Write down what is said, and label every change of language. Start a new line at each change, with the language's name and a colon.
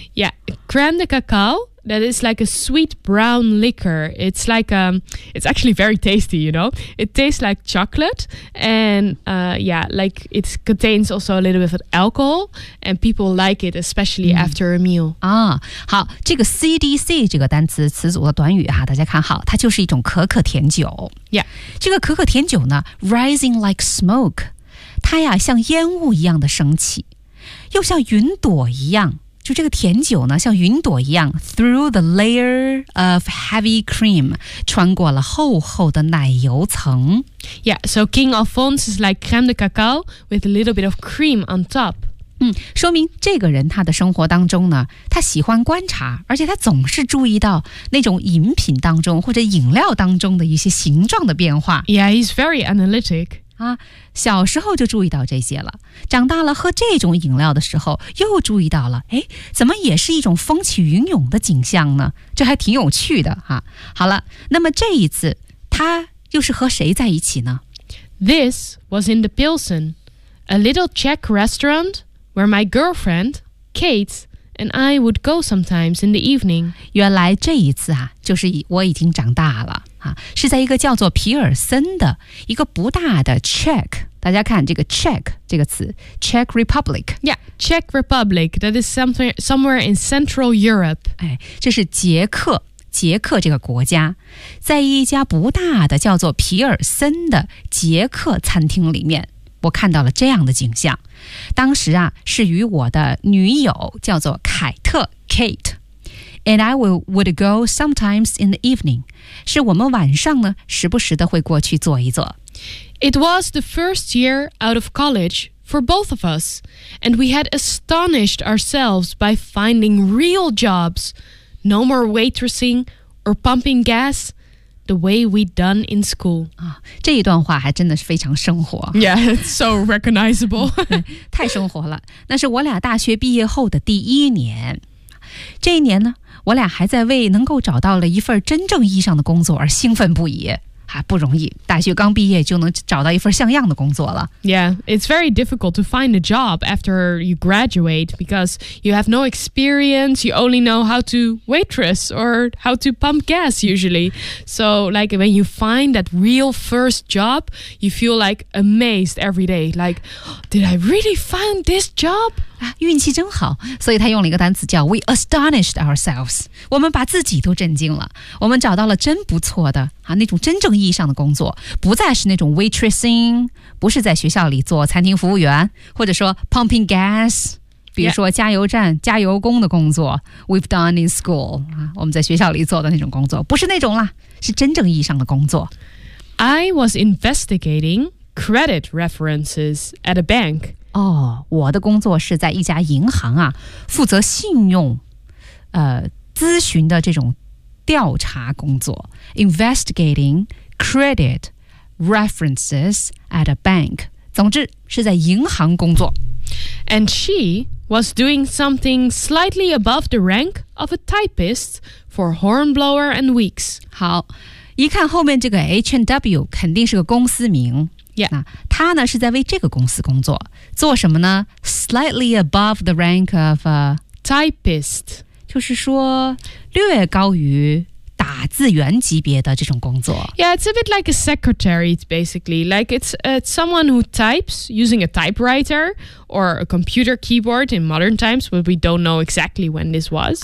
English: Yeah, Cream de cacao, that is like a sweet brown liquor. It's like, it's actually very tasty, you know. It tastes like chocolate. And yeah, like it contains also a little bit of alcohol. And people like it, especially after a meal.
Chinese: 啊，好，这个 CDC 这个单词词组的短语哈，大家看好，它就是一种可可甜酒。
English: Yeah.
Chinese: 这个可可甜酒呢
English: rising like smoke.
Chinese: 它呀像烟雾一样的升起，又像云朵一样，就这个甜酒呢像云朵一样
English: through the layer of heavy cream，
Chinese: 穿过了厚厚的奶油层。
English: Yeah, so King Alphonse is like crème de cacao with a little bit of cream on top.
Chinese: 说明这个人他的生活当中呢，他喜欢观察，而且他总是注意到那种饮品当中或者饮料当中的一些形状的变化。
English: Yeah, he's very analytic.
Chinese: 啊，小时候就注意到这些了，长大了喝这种饮料的时候又注意到了，哎，怎么也是一种风起云涌的景象呢？这还挺有趣的哈。好了，那么这一次他又是和谁在一起呢？
English: This was in the Pilsen, a little Czech restaurant where my girlfriend, Kate, and I would go sometimes in the evening.
Chinese: 原来这一次啊，就是我已经长大了。啊，是在一个叫做皮尔森的一个不大的 Czech， 大家看这个 Czech 这个词 ，Czech Republic。
English: Yeah， Czech Republic， that is somewhere in Central Europe。
Chinese: 哎，这是捷克这个国家，在一家不大的叫做皮尔森的捷克餐厅里面，我看到了这样的景象。当时啊，是与我的女友叫做凯特 Kate。
English: And I would go sometimes in the evening.
Chinese: 是我们晚上呢，时不时的会过去坐一坐。
English: It was the first year out of college for both of us, and we had astonished ourselves by finding real jobs. No more waitressing or pumping gas the way we'd done in school.
Chinese: 啊，这一段话还真的是非常生活。
English: Yeah, it's so recognizable.
Chinese: 太生活了。那是我俩大学毕业后的第一年。这一年呢，我俩还在为能够找到了一份真正意义上的工作而兴奋不已，还不容易，大学刚毕业就能找到一份像样的工作了。
English: Yeah, it's very difficult to find a job after you graduate because you have no experience, you only know how to waitress or how to pump gas usually. So like when you find that real first job, you feel like amazed every day. Like, did I really find this job?
Chinese: 运气真好，所以他用了一个单词叫
English: we astonished ourselves，
Chinese: 我们把自己都震惊了，我们找到了真不错的啊，那种真正意义上的工作，不再是那种 waitressing， 不是在学校里做餐厅服务员，或者说
English: pumping gas，
Chinese: 比如说加油站、
English: yeah.
Chinese: 加油工的工作
English: we've done in school，
Chinese: 啊，我们在学校里做的那种工作，不是那种啦，是真正意义上的工作。
English: I was investigating credit references at a bank.
Chinese: 哦，我的工作是在一家银行啊，负责信用，咨询的这种调查工作
English: Investigating credit references at a bank
Chinese: 总之是在银行工作
English: And she was doing something slightly above the rank of a typist for Hornblower and Weeks
Chinese: 好一看后面这个 H&W 肯定是个公司名
English: Yeah
Chinese: 他呢是在为这个公司工作做什么呢
English: Slightly above the rank of a typist
Chinese: 就是说略高于打字员级别的这种工作
English: Yeah, it's a bit like a secretary basically Like it's someone who types using a typewriter Or a computer keyboard in modern times But we don't know exactly when this was